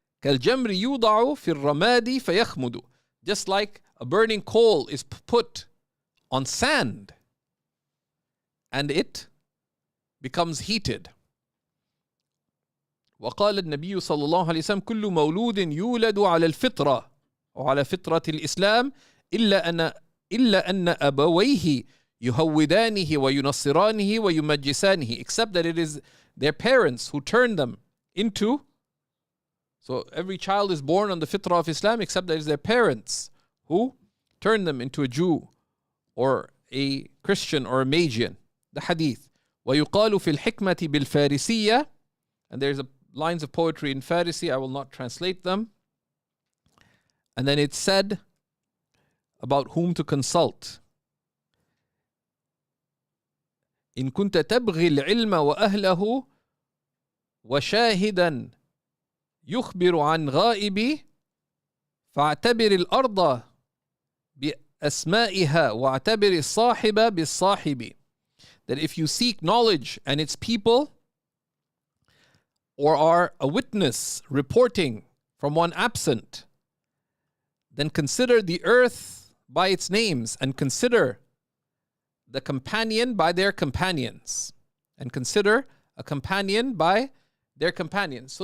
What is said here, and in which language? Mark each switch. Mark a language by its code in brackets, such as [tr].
[ar] كالجمر يوضع في الرماد فيخمد. [en] Just like a burning coal is put on sand and it becomes heated. [ar] وقال النبي صلى الله عليه وسلم كل مولود يولد على الفطرة وعلى فطرة الإسلام إلا أن أبويه يهودانه وينصرانه ويمجسانه, [en] except that it is their parents who turn them into. So every child is born on the fitrah of Islam, except that it is their parents who turn them into a Jew or a Christian or a Magian. The hadith. [ar] ويقال في الحكمة بالفارسية, [en] and there's lines of poetry in Farisi, I will not translate them. And then it's said about whom to consult. [ar] إن كنت تبغي العلم وأهله وشاهدا يخبر عن غائب فاعتبر الأرض بأسمائها واعتبر الصاحب بالصاحب. [en] That if you seek knowledge and its people, or are a witness reporting from one absent, then consider the earth by its names and consider the companion by their companions, and consider a companion by their companions.